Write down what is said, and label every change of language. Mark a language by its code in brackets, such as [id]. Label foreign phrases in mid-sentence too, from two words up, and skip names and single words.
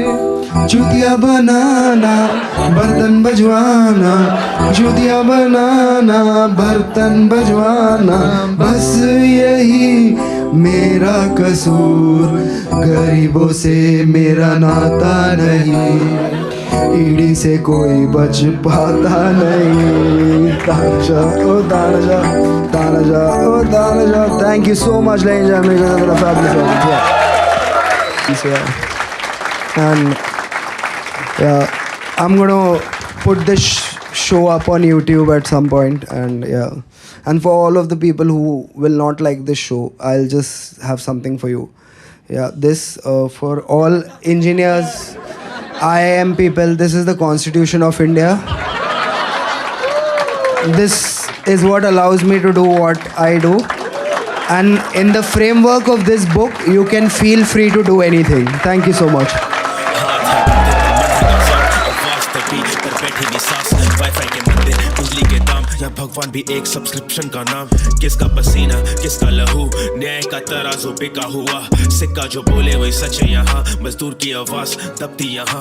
[hi] जूतिया बनाना, बर्तन बजवाना, जूतिया बनाना, बर्तन बजवाना, बस यही मेरा कसूर। गरीबों से मेरा नाता नहीं, ईडी से कोई बच पाता नहीं. तानाजा ओ तानाजा, तानाजा ओ तानाजा. [en] Thank you so much, ladies and gentlemen. It's a fabulous song. Yeah. And yeah, I'm gonna put this show up on YouTube at some point, and yeah. And for all of the people who will not like this show, I'll just have something for you. Yeah, this for all engineers, IIM people, this is the Constitution of India. This is what allows me to do what I do. And in the framework of this book, you can feel free to do anything. Thank you so much. [hi] या भगवान भी एक सब्सक्रिप्शन का नाम. किसका पसीना किसका लहू, न्याय का तराजू बिका हुआ. सिक्का जो बोले वही सच है यहाँ, मजदूर की आवाज दबती यहाँ.